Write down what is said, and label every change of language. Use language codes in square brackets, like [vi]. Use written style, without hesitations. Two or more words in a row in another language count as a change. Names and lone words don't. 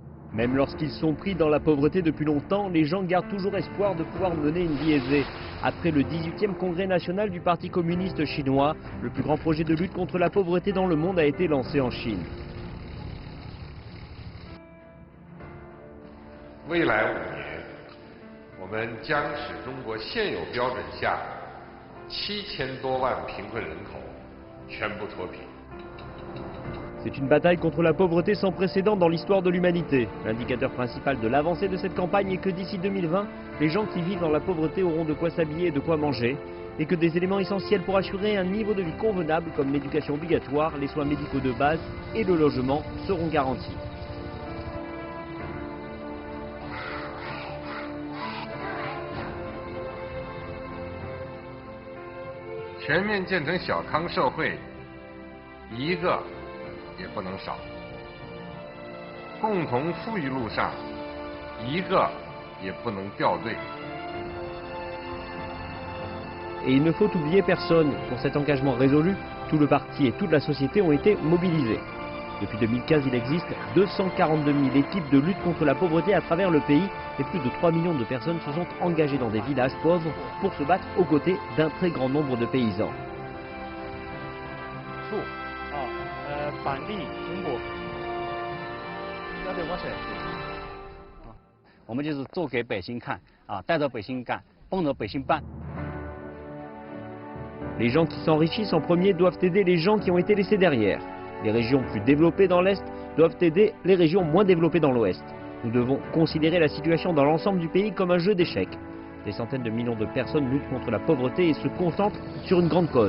[fr] Même lorsqu'ils sont pris dans la pauvreté depuis longtemps, les gens gardent toujours espoir de pouvoir mener une vie aisée. Après le 18e congrès national du Parti communiste chinois, le plus grand projet de lutte contre la pauvreté dans le monde a été lancé en Chine. [zh] 未来5年，我们将使中国现有标准下7000多万贫困人口全部脱贫。 [fr] C'est une bataille contre la pauvreté sans précédent dans l'histoire de l'humanité. L'indicateur principal de l'avancée de cette campagne est que d'ici 2020, les gens qui vivent dans la pauvreté auront de quoi s'habiller et de quoi manger, et que des éléments essentiels pour assurer un niveau de vie convenable comme l'éducation obligatoire, les soins médicaux de base et le logement seront garantis. [zh] 全面建成小康社会，一个也不能少。共同富裕路上，一个也不能掉队。 [fr] Et il ne faut oublier personne. Pour cet engagement résolu, tout le parti et toute la société ont été mobilisés. Depuis 2015, il existe 242 000 équipes de lutte contre la pauvreté à travers le pays et plus de 3 millions de personnes se sont engagées dans des villages pauvres pour se battre aux côtés d'un très grand nombre de paysans. [zh] 板栗、苹果，要得我水。我们就是做给百姓看啊，带着百姓干，帮着百姓办。 [fr] Les gens qui s'enrichissent en premier doivent aider les gens qui ont été laissés derrière. Les régions plus développées dans l'Est doivent aider les régions moins développées dans l'Ouest. Nous devons considérer la situation dans l'ensemble du pays comme un jeu d'échecs. Des centaines de millions de personnes luttent contre la pauvreté et se concentrent sur une grande cause.